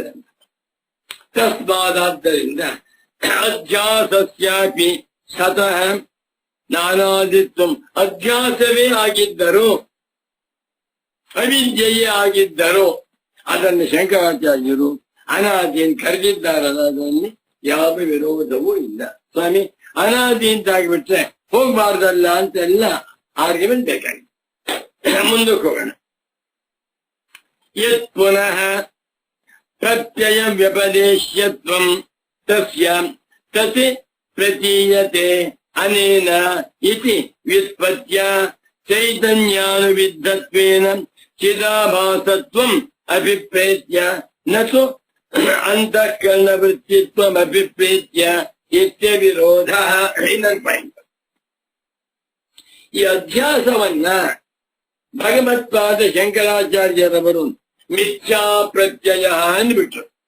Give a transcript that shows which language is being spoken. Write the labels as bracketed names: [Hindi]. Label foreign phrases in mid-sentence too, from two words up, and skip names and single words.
[Sanskrit] ತಸ್ಮಾದಾದ್ದರಿಂದ ಅಧ್ಯಾಸಸ್ಯಾಪಿ ಸತಃ ನಾನಾದಿತ್ವಂ, [Kannada] ಅಧ್ಯಾಸವೇ ಆಗಿದ್ದರು, ಅವಿದ್ಯೆಯೇ ಆಗಿದ್ದರು. ಅದನ್ನು ಶಂಕರಾಚಾರ್ಯರು ಅನಾದಿ ಅಂತ ಕರೆದಿದ್ದಾರಲ್ಲ, ಅದರಲ್ಲಿ ಯಾವ ವಿರೋಧವೂ ಇಲ್ಲ. ಸ್ವಾಮಿ ಅನಾದಿ ಅಂತ ಆಗಿಬಿಟ್ರೆ ಹೋಗ್ಬಾರ್ದಲ್ಲ ಅಂತೆಲ್ಲ ಆರ್ಗ್ಯುಮೆಂಟ್ ಬೇಕಾಗಿದೆ. ಮುಂದಕ್ಕೆ ಹೋಗೋಣ. [Sanskrit] ಯತ್ ಪುನಃ ಪ್ರತ್ಯಯ ವ್ಯಪದೇಶ್ಯತ್ವಂ ತಸ್ಯ ತತ್ ಪ್ರತೀಯತೆ ಅನೇನ ಇತಿ ವ್ಯುತ್ಪತ್ತ್ಯ ಚೈತನ್ಯಾನುವಿದ್ಧತ್ವೇನ ಚಿದಾಭಾಸತ್ವಂ ಅಭಿಪ್ರೇತ್ಯ ನತು ಅಂತಃಕರಣವೃತ್ತಿತ್ವಂ ಅಭಿಪ್ರೇತ್ಯ ಇತ್ಯವಿರೋಧ. [Kannada] ಇನ್ನೊಂದು ಪಾಯಿಂಟ್. ಈ ಅಧ್ಯಾಸವನ್ನ ಭಗವತ್ಪಾದ ಶಂಕರಾಚಾರ್ಯರವರು [Sanskrit] ಮಿಥ್ಯಾ ಪ್ರತ್ಯಯ [Kannada] ಅಂದ್ಬಿಟ್ರು.